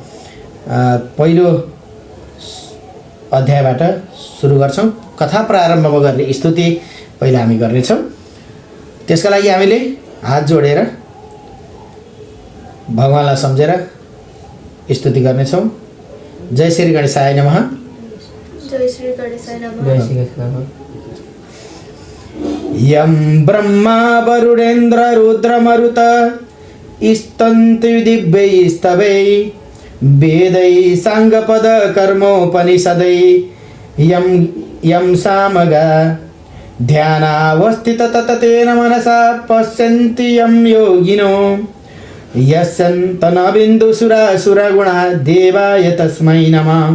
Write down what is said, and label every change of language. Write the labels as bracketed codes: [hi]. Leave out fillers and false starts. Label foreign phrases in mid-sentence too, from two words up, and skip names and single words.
[ne] पहिलो अध्यायबाट सुरु गर्छौँ। कथा प्रारम्भ गर्ने स्तुति पहिला हामी गर्नेछौँ। त्यसका लागि हामीले हात जोडेर भगवानलाई सम्झेर स्तुति गर्नेछौँ। [sa] जय श्री गणेशाय नमः। जय श्री गणेशाय नमः। यं ब्रह्मा वरुणेन्द्र रुद्रमरुत स्तन्ति दिव्यैस्तवै वेदै साङ्गपद कर्मोपनिषदै यं सामगा ध्यानावस्थित तततेन मनसा पश्यन्ति यं योगिनो यस्यन्तनबिन्दुसुरासुरगुणा देवाय तस्मै नमः।